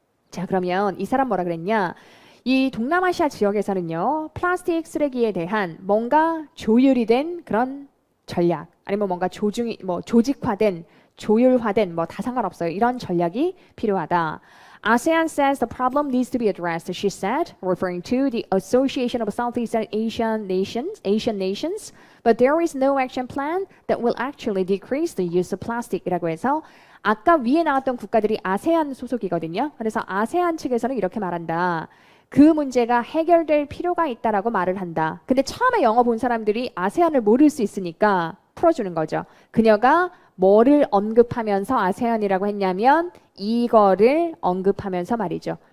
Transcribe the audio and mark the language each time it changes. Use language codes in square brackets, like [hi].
[ko] 자, 그러면 이 사람 뭐라 그랬냐? 이 동남아시아 지역에서는요. 플라스틱 쓰레기에 대한 뭔가 조율이 된 그런 전략 아니면 뭔가 조직화된 조율화된 뭐 다 상관없어요. 이런 전략이 필요하다. [en] ASEAN says the problem needs to be addressed, she said, referring to the Association of Southeast Asian nations, but there is no action plan that will actually decrease the use of plastic [ko] 이라고 해서 아까 위에 나왔던 국가들이 아세안 소속이거든요. 그래서 아세안 측에서는 이렇게 말한다. 그 문제가 해결될 필요가 있다라고 말을 한다. 근데 처음에 영어 본 사람들이 아세안을 모를 수 있으니까 풀어주는 거죠. 그녀가 뭐를 언급하면서 아세안이라고 했냐면 이거를 언급하면서 말이죠.